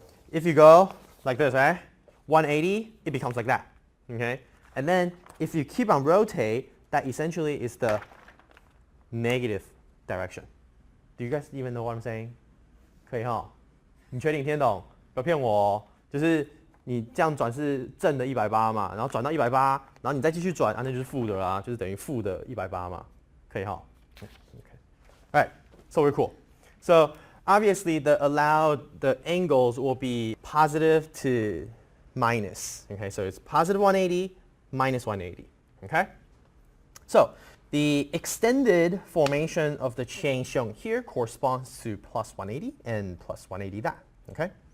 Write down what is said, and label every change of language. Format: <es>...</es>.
<en>If you go like this, right? 180, it becomes like that. Okay? And then if you keep on rotate, that essentially is the negative direction. Do you guys even know what I'm saying?</en> <zh>可以哈？你确定听得懂？不要骗我哦。就是你这样转是正的180嘛，然后转到180，然后你再继续转，那就是负的啦，就是等于负的180嘛，可以哈。</zh> <en>Okay. All right, so we're cool. So obviously the angles will be positive to minus. Okay, so it's positive 180 minus 180. Okay, so the extended formation of the chain shown here corresponds to plus 180 and plus 180 that. Okay.</en>